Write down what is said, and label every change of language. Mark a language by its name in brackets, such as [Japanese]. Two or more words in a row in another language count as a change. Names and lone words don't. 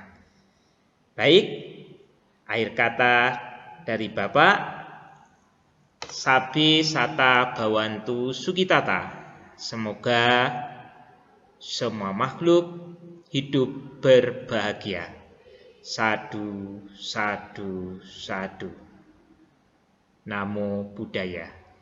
[Indonesian] Baik, akhir kata dari Bapak, [Pali] Sabi Sata Bhawantu Sukitata. [Indonesian] Semoga semua makhluk hidup berbahagia. [Pali] Sadu, sadu, sadu. Namo Buddhaya.